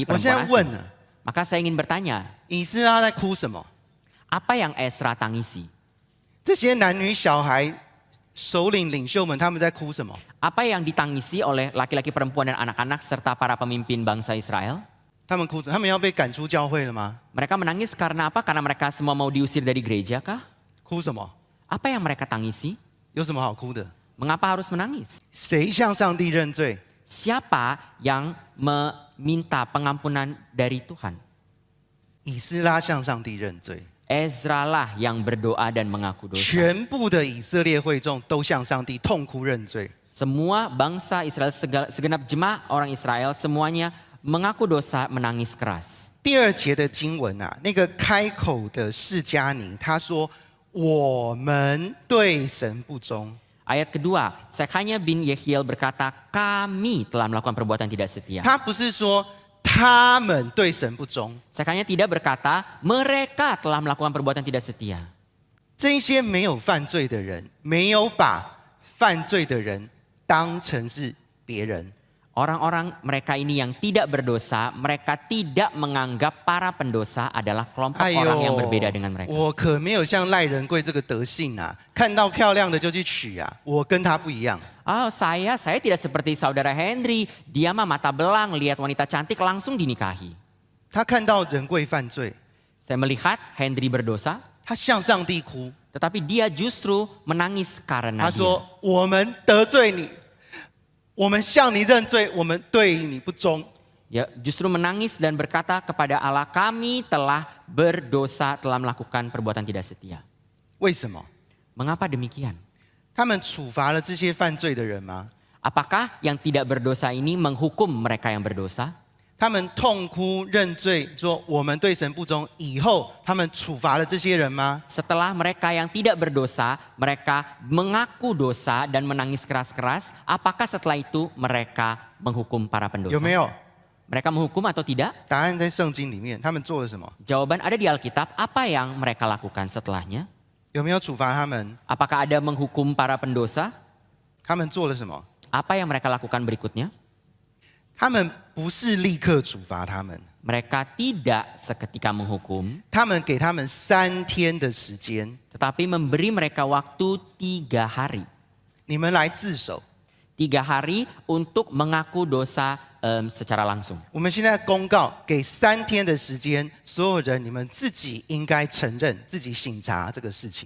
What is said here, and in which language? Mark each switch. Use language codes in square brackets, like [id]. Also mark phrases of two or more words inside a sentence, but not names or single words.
[zh] 我现在 [id] perempuan [zh] 问 [id] asing. [zh] 了， [id] Maka saya ingin bertanya, [zh] 以斯拉在哭什么？ [id] apa yang Ezra tangisi? [zh] 这些男女小孩、首领、领袖们，他们在哭什么？ [id] Apa yang ditangisi oleh laki-laki, perempuan, dan anak-anak serta para pemimpin bangsa Israel? [zh] 他们哭什么？他们要被赶出教会了吗？ [id] Mereka menangis karena apa? Karena mereka semua mau diusir dari gereja kah? [zh] 哭什么？ [id] Apa yang mereka tangisi? [zh] 有什么好哭的？ [id] Mengapa harus menangis? [zh] 谁向上帝认罪？ [id] Siapa yang meminta pengampunan dari Tuhan? [zh] 以斯拉向上帝认罪， [id] Ezra lah yang berdoa dan mengaku dosa. [zh] 全部的以色列会众都向上帝痛哭认罪。 [id] Semua bangsa Israel, segenap jemaah orang Israel, semuanya mengaku dosa, menangis keras. [zh] 第2节的经文啊，那个开口的释迦尼，他说：“我们对神不忠。” [id] Ayat kedua, Sekanya bin Yehiel berkata, kami telah melakukan perbuatan tidak setia. [zh] 他不是说他们对神不忠， [id] Sekanya tidak berkata, mereka telah melakukan perbuatan tidak setia. [zh] 这些没有犯罪的人，没有把犯罪的人当成是别人。 [id] Orang-orang mereka ini yang tidak berdosa, mereka tidak menganggap para pendosa adalah kelompok 哎 orang yang berbeda dengan mereka. [zh] 我可没有像赖仁贵这个德性啊，看到漂亮的就去娶啊，我跟他不一样。 [id] Oh, saya tidak seperti saudara Henry. Dia mah mata belang, lihat wanita cantik langsung dinikahi. [zh] 他看到仁贵犯罪， [id] Saya melihat Henry berdosa, [zh] 他向上帝哭， [id] tetapi dia justru menangis karena [zh] 他 [id] dia. [zh] 说：“我们得罪你，我们向你认罪，我们对你不忠。” [id] Ya, justru menangis dan berkata kepada Allah, kami telah berdosa, telah melakukan perbuatan tidak setia. [zh] 为什么？ [id] Mengapa demikian? [zh] 他们处罚了这些犯罪的人吗？ [id] Apakah yang tidak berdosa ini menghukum mereka yang berdosa? [zh] 他们痛哭认罪，说我们对神不忠。以后他们处罚了这些人吗？ [id] Setelah mereka yang tidak berdosa, mereka mengaku dosa dan menangis keras-keras, apakah setelah itu mereka menghukum para [zh] 有 [id] pendosa? [zh] 没有？ [id] Mereka menghukum atau tidak? [zh] 答案在圣经里面，他们做了什么？ [id] Jawaban ada di Alkitab, apa yang mereka lakukan setelahnya? [zh] 有没有处罚他们？ [id] Apakah ada menghukum para pendosa? [zh] 他们做了什么？ [id] Apa yang mereka lakukan berikutnya? [zh] 他们不是立刻处罚他们， [id] Mereka tidak seketika menghukum, [zh] 他们给他们3天的时间， [id] tetapi memberi mereka waktu 3 hari. [zh] 你们来自首。 [id] 3 hari untuk mengaku dosa secara langsung. [zh] 我们现在公告，给3天的时间，所有人你们自己应该承认，自己省察这个事情。